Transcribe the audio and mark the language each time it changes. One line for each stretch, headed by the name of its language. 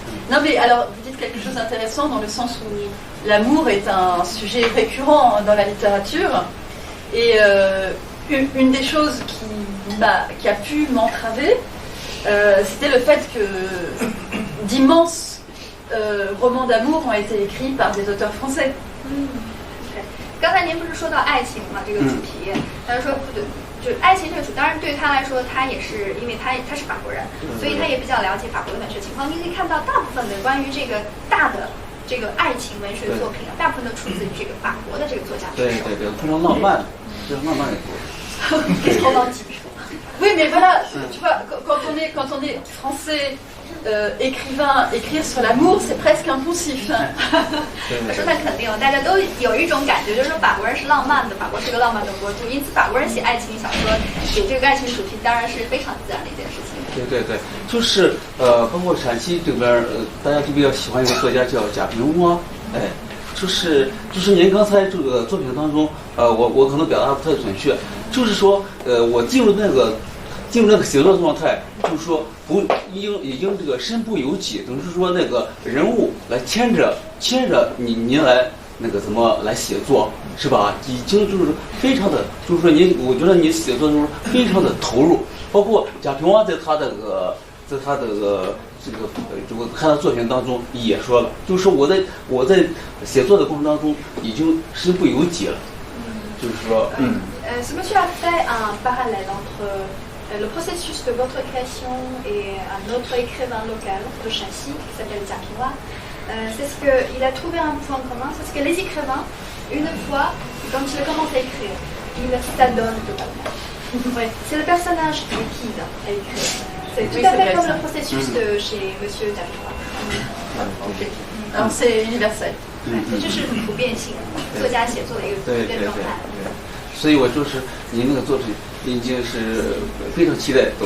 French: Non, mais alors, vous dites quelque chose d'intéressant dans le sens où l'amour est un sujet récurrent dans la littérature. Et une des choses qui a pu m'entraver, c'était le fait que d'immenses romans d'amour ont été écrits par des auteurs français.
Chinese: 刚才您不是说到爱情嘛，这个主题，他说就爱情这个主，当然对于他来说，他也是因为他是法国人，所以他也比较了解法国的文学情况。你可以看到大部分的关于这个大的这个爱情文学作品啊，大部分都出自于这个法国的这个作家之手。对，非常浪漫，非常浪漫的故事。超浪漫。
French: Oui, mais voilà, tu vois, quand on est français, écrivain, écrire sur l'amour, c'est presque impulsif.
Chinese: 我说那肯定，大家都有一种感觉，就是说法国人是浪漫的，法国是个浪漫的国度，因此法国人写爱情小说，写这个爱情主题，当然是非常自然的一件事情。对，就是包括陕西这边，大家都比较喜欢一个作家叫贾平凹，就是您刚才这个作品当中，我可能表达不太准确，就是说，我进入那个写作状态，就是说已经这个身不由己，等于是说那个人物来牵着您来那个怎么来写作，是吧？已经就是非常的，就是说我觉得你写作中非常的投入，包括贾平凹在他的这个我看他作品当中也说了，就是说我在写作的过程当中已经身不由己了，就是说
French: Ce monsieur a fait un parallèle entre le processus de votre création et un autre écrivain local de Châssis qui s'appelle Zapinois. C'est ce qu'il a trouvé un point commun, c'est ce que les écrivains, une fois, quand ils commencent à écrire, ils s'adonnent totalement. Ouais, c'est le personnage qui est guide à écrire. C'est tout à fait comme le processus de chez monsieur Zapinois. Alors c'est universel.
Chinese: 这就是普遍性作家写作的一个普遍状态。所以我就是您那个作品已经是非常期待读。